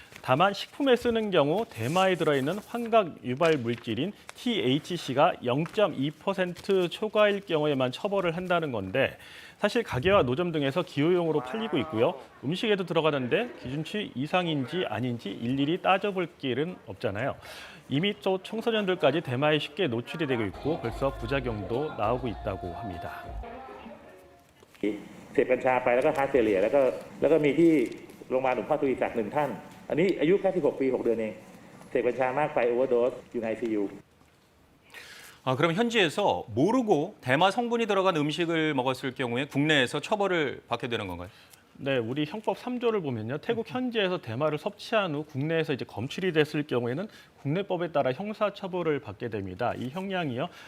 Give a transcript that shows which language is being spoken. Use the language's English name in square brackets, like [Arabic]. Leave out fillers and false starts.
[Korean] 다만 식품에 쓰는 경우 대마에 들어있는 환각 유발 물질인 THC가 0.2% 초과일 경우에만 처벌을 한다는 건데 사실 가게와 노점 등에서 기호용으로 팔리고 있고요. 음식에도 들어가는데 기준치 이상인지 아닌지 일일이 따져볼 길은 없잖아요. 이미 또 청소년들까지 대마에 쉽게 노출이 되고 있고 벌써 부작용도 나오고 있다고 합니다. [Thai] เสพกัญชาไปแล้วก็ฮาร์ดเฟลเลียแล้วก็มีที่โรงพยาบาลหลวงพ่อทวีศักดิ์1ท่านอันนี้อายุแค่16ปี6เดือนเองเสพกัญชามากไปโอเวอร์โดสอยู่ใน ICU. [Korean] 그럼 현지에서 모르고 대마 성분이 들어간 음식을 먹었을 경우에 국내에서 처벌을 받게 되는 건가요? 네, 우리 형법 3조를 보면요. 태국 현지에서 대마를 섭취한 후 국내에서 이제 검출이 됐을 경우에는 국내법에 따라 형사처벌을 받게 됩니다. 이 형량이요.